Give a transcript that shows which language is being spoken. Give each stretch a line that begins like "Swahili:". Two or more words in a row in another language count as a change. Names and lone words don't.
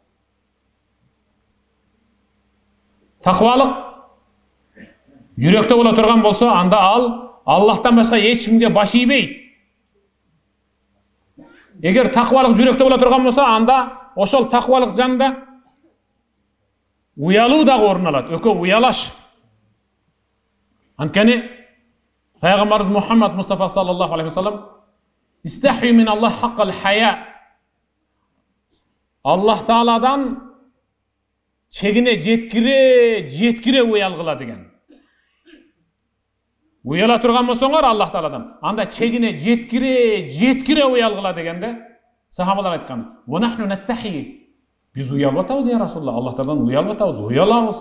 Kyrgyz: Такыбалык жүрөктө боло турган болсо, анда ал Аллахтан башка эч кимге баш ийбейт. Эгер такыбалык жүрөктө боло турган болсо, анда ошол такыбалык жанында уялуу дагы орун алат. Экөө уялаш. Анткени Пайгамбарыбыз Мухаммад Мустафа
Arabic: صلى الله عليه وسلم استحيوا من الله حق الحياء.
Kyrgyz: Аллах Тааладан чегине жеткире уялгыла деген. Уяла турган болсоңор Аллах Тааладан, анда чегине жеткире уялгыла дегенде сахабалар айткан:
Arabic: "ونحن نستحيي."
Kyrgyz: Биз уялып атабыз
Arabic: يا رسول الله,
Kyrgyz: Аллах Тааладан уялып атабыз, уялабыз.